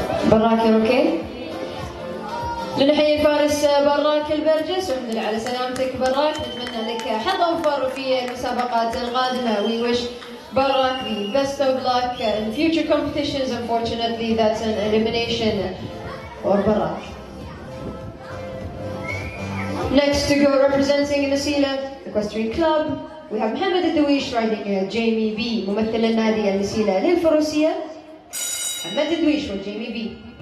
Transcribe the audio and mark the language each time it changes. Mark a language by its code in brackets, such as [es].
[ar] براك اوكي؟ نحيي فارس براك البرجس ونحمد على سلامتك براك، نتمنى لك حظ اوفر في المسابقات القادمه. [en] We wish Barak the best of luck in future competitions. Unfortunately, that's an elimination for Barak. Next to go representing Nasila Equestrian Club, we have Mohammed الدويش riding Jamie B. [ar] ممثل النادي النسيلة للفروسية محمد الدويش وجيمي بي.